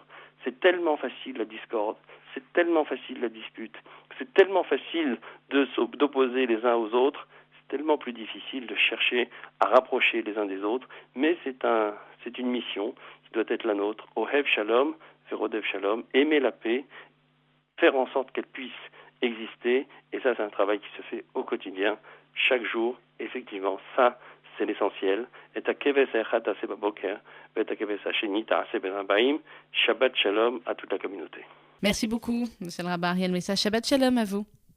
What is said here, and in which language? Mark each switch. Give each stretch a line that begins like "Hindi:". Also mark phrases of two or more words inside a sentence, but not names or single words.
French: C'est tellement facile la discorde, c'est tellement facile la dispute, c'est tellement facile d'opposer les uns aux autres, c'est tellement plus difficile de chercher à rapprocher les uns des autres, mais c'est une mission qui doit être la nôtre.
Hebrew: אוהב שלום, ורודף שלום,
French: aimer la paix, faire en sorte qu'elle puisse exister, et ça c'est un travail qui se fait au quotidien, chaque jour. Effectivement, ça c'est l'essentiel.
Hebrew: את הכבש אחד תעשה בבוקר, את הכבש השני תעשה בין הערביים. שבת שלום
French: à toute la communauté. Merci beaucoup, monsieur le rabbin Ariel Messa.
Hebrew: שבת שלום
French: à vous.